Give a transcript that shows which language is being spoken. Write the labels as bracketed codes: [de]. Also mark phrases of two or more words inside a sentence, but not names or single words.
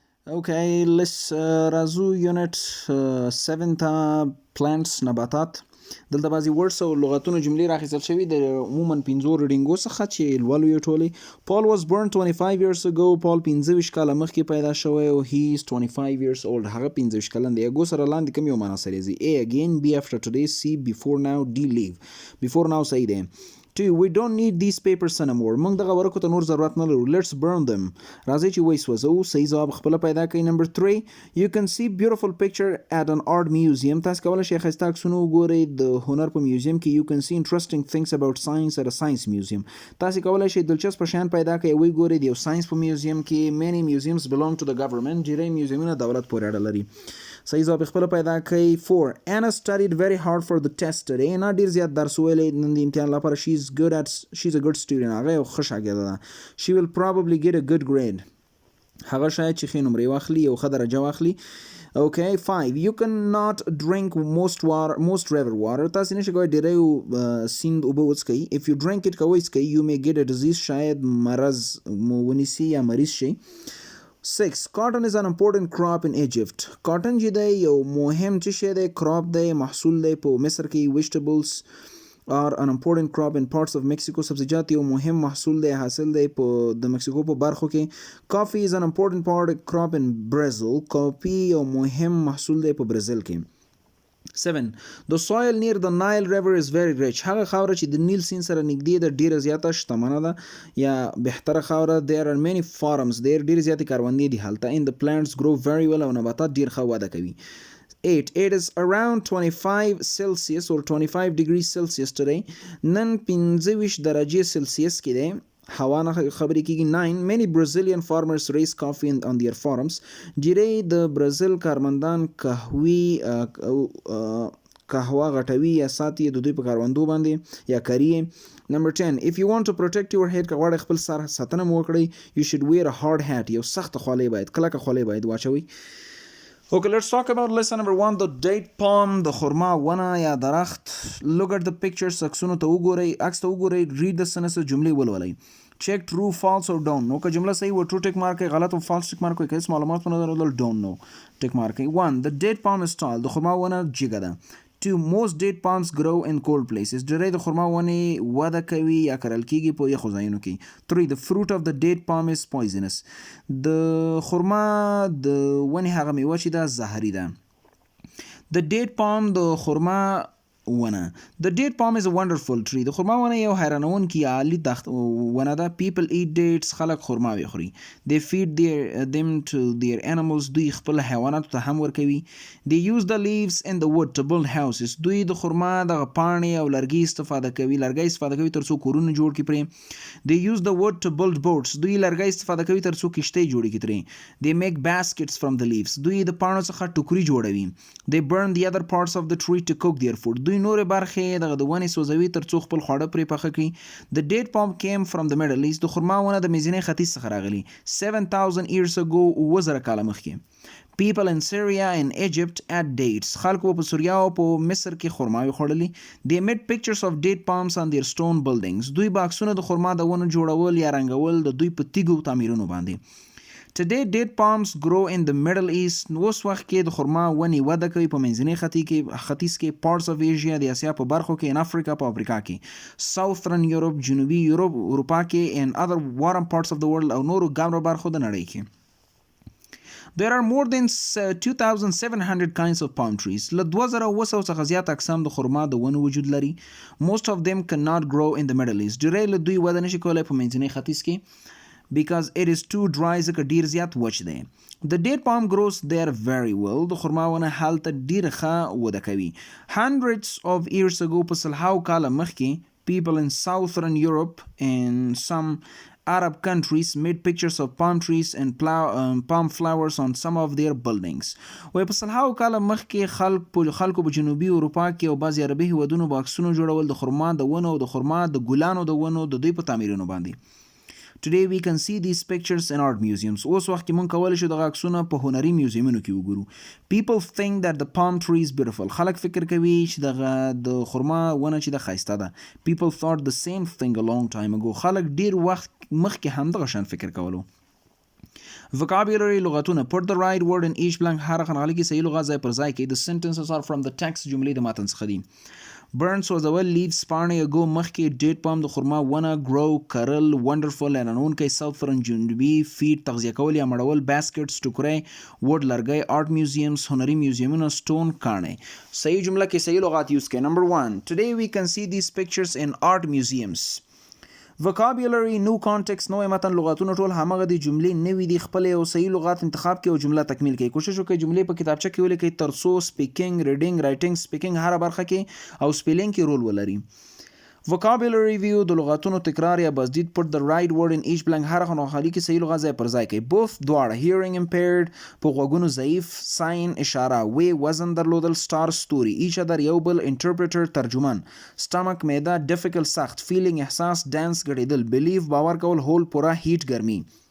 [en] Okay, let's [ps] راځو یونټ 7 ته plants نباتات. دلته بعضی ورډز او لغتونه جملې راخیستل شوي د عموما 15 ریډینګو څخه چې لولو یې ټولې. [en] Paul was born 25 years ago. Paul 25 [ps] کاله مخکې پیدا شوی او [en] he is 25 years old. [ps] هغه 25 کلن دی. اګو سره لاندې کوم یو معنا سره زی. [en] A again, B after today, C before now, D leave. Before now [ps] صحیح دی. 2. [en] We don't need these papers anymore. [ps] موږ دغه ورقو ته نور ضرورت نه لرو. [en] Let's burn them. [ps] راځئ چې وسوځو. صحیح ځواب خپله پیدا کړئ. [en] Number 3. You can see beautiful picture at an art museum. [ps] تاسو کولی شئ ښایسته عکسونه وګورئ د هنر په میوزیم کې. [en] You can see interesting things about science at a science museum. [ps] تاسو کولی شئ دلچسپه شیان پیدا کړئ او وګورئ د یو ساينس په میوزیم کې. [en] Many museums belong to the government. [ps] ډیری میوزیمونه دولت پورې اړه لري. صحیح ځواب خپله پیدا کړئ. 4. [en] Anna studied very hard for the test today. [ps] انا ډیر زیات درس ویلی نن د امتحان لپاره. [en] She's a good student. [ps] هغه یو ښه شاګرده ده. [en] She will probably get a good grade. [ps] هغه شاید چې ښې نمرې واخلي او ښه درجه واخلي. [en] Okay, 5. You cannot drink most river water. [ps] تاسو نشئ کولی ډیری سیند اوبه وڅښئ. [en] If you drink it [ps] که وڅښئ [en] you may get a disease. [ps] شاید مرض مو ونیسي یا مریض شئ. 6. [en] Cotton is an important crop in Egypt. [ps] Cotton چې دی یو مهم څه شی دی، crop دی، محصول دی په مصر کې. [en] Vegetables are an important crop in parts of Mexico. [ps] سبزیجات یو مهم محصول دی، حاصل دی په د مکسیکو په برخو کې. [en] Coffee is an important crop in Brazil. [ps] کافي یو مهم محصول دی په برازیل کې. 7. [en] The soil near the Nile River is very rich. [ps] هغه خاوره چې د نیل سیند سره نږدې ده ډیره زیاته شتمنه ده یا بهتره خاوره. [en] There are many farms there. [ps] ډیره زیاتې کروندې دي هلته. [en] And the plants grow very well. [ps] او نباتات ډیر ښه وده کوي. 8. [en] It is around 25 Celsius or 25 degrees Celsius today. [ps] نن 25 درجې سلسیس کې دی. هوا نه خبرې کېږي. 9. [en] Many Brazilian farmers raise coffee on their farms. [ps] ډیری د برازیل کارمندان قهوه غټوي یا ساتي د دوی په کاروندو باندې یا کري. [en] Number 10. If you want to protect your head [ps] که غواړئ خپل سر ساتنه مو وکړئ [en] you should wear a hard hat. [ps] یو سخته خولۍ باید کلکه خولۍ باید واچوئ. [en] Okay, let's talk about lesson number 1, the date palm, [ps] د خرما ونه یا درخت. [en] Look at the pictures. [ps] عکسونو ته وګورئ، عکس ته وګورئ. [en] read the sentences. [ps] جملې ولولئ. [en] check true, false or don't. [ps] نو که جمله صحیح و [en] true tick mark [ps] کړئ، غلط و [en] false tick mark [ps] کړئ. که هیڅ معلومات ونه درلودل [en] don't know tick mark [ps] کړئ. 1. [en] The date palm is tall. [ps] د خرما ونه جګه ده. 2. [en] Most date palms grow in cold places. [ps] ډیری د خرما ونې وده کوي یا کرل کیږي په یخو ځایونو کې. 3. [en] The fruit of the date palm is poisonous. [ps] د خرما د ونې هغه میوه چې ده زهري ده. [en] The date palm [ps] د خرما ونه. [en] The date palm is a wonderful tree. [ps] د خرما ونه یو حیرانونکې عالی ونه ده. [en] People eat dates. [ps] خلک خرماوې خوري. [en] They feed them to their animals. [ps] دوی خپل حیواناتو ته هم ورکوي. [en] They use the leaves and the wood to build houses. [ps] دوی د خرما دغه پاڼې او لرګي استفاده کوي تر څو کورونه جوړ کړي پرې. [en] They use the wood to build boats. [ps] دوی لرګي استفاده کوي تر څو کشتۍ جوړې کړي ترې. [en] They make baskets from the leaves. [ps] دوی د پاڼو څخه ټوکري جوړوي. [en] They burn the other parts of the tree to cook their food. [ps] دوی نورې برخې دغه د ونې سوځوي تر څو خپل خواړه پرې پخه کړي. [en] The date palm came from the Middle East. [ps] د خرما ونه د منځني ختیځ څخه راغلي. [en] 7000 years ago. [ps] 2000 کاله مخکې. [en] People in Syria and Egypt ate dates. [ps] خلکو په سوریا او په مصر کې خرماوې خوړلي. [en] They made pictures of date palms on their stone buildings. [ps] دوی به عکسونه د خرما د ونو جوړول یا رنګول د دوی په تیږو تعمیرونو باندې. [en] Today date palms grow in the Middle East. [ps] اوس وخت کې د خرما ونې وده کوي په منځني ختیځ کې. [en] Parts of Asia [ps] د اسیا په برخو کې. [en] In Africa [ps] په افریقا کې. [en] Southern Europe [ps] جنوبي اروپا کې. [en] And other warm parts of the world [ps] او نورو ګرمو برخو د نړۍ کې. [en] There are more than 2700 kinds of palm trees. [ps] له 2700 څخه زیات اقسام د خرما د ونو وجود لري. [en] Most of them cannot grow in the Middle East. [ps] ډیری له دوی وده نشي کولی په منځني ختیځ کې. [en] Because it is too dry. [ps] ځکه ډیر زیات وچ دی. [en] The date palm grows there very well. [ps] د خرما ونه هلته ډیر ښه وده کوي. [en] Hundreds of years ago [ps] په سلهاو کاله مخکې [en] people in Southern Europe and some Arab countries made pictures of palm trees and palm flowers on some of their buildings. [ps] وای په سلهاو کاله مخکې خلکو په جنوبي اروپا کې او بعضې عربي هیوادونو به عکسونه جوړول د خرما د ونو او د خرما د ګلانو د ونو د دوی په تعمیرونو باندې. [en] Today we can see these pictures in art museums. [ps] اوس وخت کې مونږ کولی شو دغه عکسونه په هنري میوزیمونو کې وګورو. [en] People think that the palm tree is beautiful. [ps] خلک فکر کوي چې دغه د خرما ونه چې د ښایسته ده. [en] People thought the same thing a long time ago. [ps] خلک ډیر وخت مخکې هم دغه شان فکر کولو. vocabulary لغتونه [en] put the right word in each blank [ps] هر خانه کې صحیح لغت ځای پر ځای کې [en] the sentences are from the text [ps] جملې د متن څخه دي burn سوځول leaves پاڼې اګو مخکې [en] date palm [ps] د خرما ونه grow کرل wonderful اعلانونکی southern جنوبي feed تغذیه کول یا مړول baskets ټوکرۍ wood لرګی [en] art museums [ps] هنري میوزیمونه stone کاڼي صحیح جمله کې صحیح لغات یوز کړئ [en] number 1 today we can see these pictures in art museums vocabulary new context [ps] نوې متن لغاتونه ټول همغه دي جملې نوې دي خپل او صحیح لغات انتخاب کړئ او جمله تکمیل کړئ کوشش وکړئ جملې په کتابچه کې ولیکئ ترڅو [en] speaking reading writing speaking [ps] هر برخه کې او سپیلینګ کې رول ولري [en] vocabulary review [ps] د لغاتونو تکرار یا بزدید [en] put the right word in each blank [ps] هر خانه خالی کې صحیح لغات ځای پر ځای کړئ both دواړه [en] hearing impaired [ps] په غوږونو ضعیف sign اشاره way وزن درلودل star ستوري [en] each other [ps] یو بل interpreter ترجمان stomach معده difficult سخت feeling احساس dance ګډېدل believe باور کول whole پوره heat ګرمي